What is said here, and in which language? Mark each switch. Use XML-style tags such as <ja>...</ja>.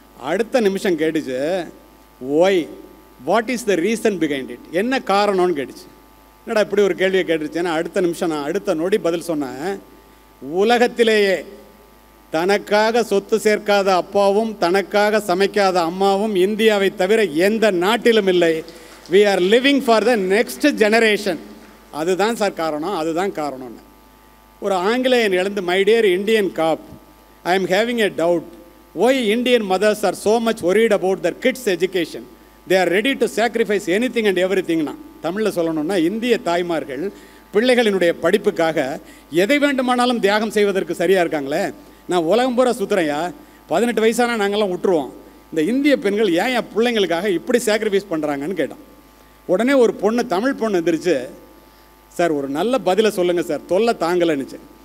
<ta>அடுத்த நிமிஷம் கேட்டுச்சு,</ta> <en>why, what is the reason behind it,</en> <ta>என்ன காரணம்னு கேட்டுச்சு. என்னடா இப்படி ஒரு கேள்வியை கேட்டுருச்சேன்னா அடுத்த நிமிஷம் நான் அடுத்த நொடி பதில் சொன்னேன். உலகத்திலேயே தனக்காக சொத்து சேர்க்காத அப்பாவும் தனக்காக சமைக்காத அம்மாவும் இந்தியாவை தவிர எந்த நாட்டிலும் இல்லை.</ta> <en>We are living for the next generation.</en> <ta>அதுதான் சார் காரணம், அதுதான் காரணம்னு. ஒரு ஆங்கிலேயன் எழுந்து,</ta> <en>My dear Indian cop, I am having a doubt, why Indian mothers are so much worried about their kids' education. They are ready to sacrifice anything and everything.</en> <ta>தமிழில் சொல்லணும்னா, இந்திய தாய்மார்கள் பிள்ளைகளினுடைய படிப்புக்காக எதை வேண்டுமானாலும் தியாகம் செய்வதற்கு சரியாக இருக்காங்களே. நான் உலகம் பூரா சுற்றுறையா, 18 வயசானா நாங்கள்லாம் விட்டுருவோம். இந்த இந்திய பெண்கள் ஏன் என் பிள்ளைங்களுக்காக இப்படி சாக்ரிஃபைஸ் பண்ணுறாங்கன்னு கேட்டான். உடனே ஒரு பொண்ணு, தமிழ் பொண்ணு எந்திரிச்சு, சார் ஒரு நல்ல பதிலை சொல்லுங்கள் சார், தொல்லை தாங்கலைன்னுச்சு.</ta>